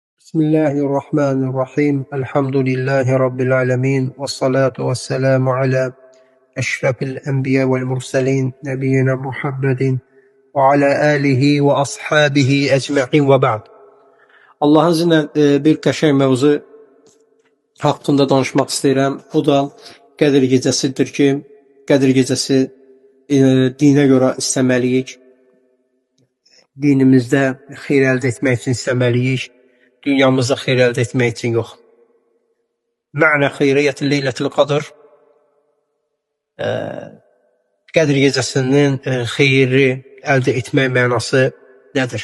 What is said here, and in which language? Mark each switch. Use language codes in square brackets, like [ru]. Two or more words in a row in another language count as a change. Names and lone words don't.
[ar] بسم الله الرحمن الرحيم. الحمد لله رب العالمين. والصلاة والسلام على أشرف الأنبياء والمرسلين. نبينا محمد وعلى آله وأصحابه أجمعين وبعد. [tr] Allah'ın izniyle [az] bir qəşəng mövzu haqqında danışmaq istəyirəm. O da Qədir gecəsidir ki, Qədir gecəsi dinə görə istəməliyik. Dinimizdə xeyir əldə etmək üçün istəməliyik. Dünyamızda xeyir əldə etmək üçün yox. [ar] معنى خيرية ليلة القدر, [az] Qədir gecəsinin xeyri əldə etmək mənası nədir?